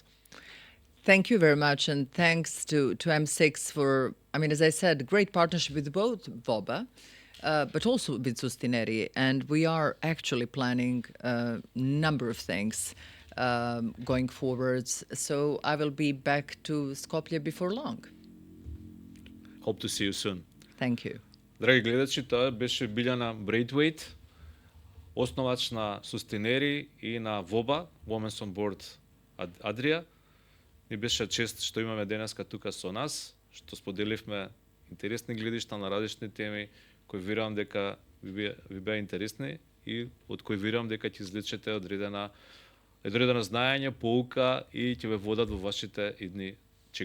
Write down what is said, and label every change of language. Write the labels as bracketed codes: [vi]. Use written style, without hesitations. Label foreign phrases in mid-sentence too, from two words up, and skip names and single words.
[en] Thank you very much, and thanks to M6 for, I mean, as I said, great partnership with both VOBA, but also with Sustineri. And we are actually planning a number of things going forwards. So I will be back to Skopje before long. Hope to see you soon. Thank you. [mk] Драги гледачи, тоа беше Biljana Braithwaite, основач на Sustineri и на VOBA, Women's on Board Adria. Ни беше чест што имаме денеска тука со нас, што споделивме интересни гледишта на различни теми, кои верувам дека ви беа интересни и од кои верувам дека ќе извлечете одредено знаење, поука и ќе ве водат во вашите идни чекори.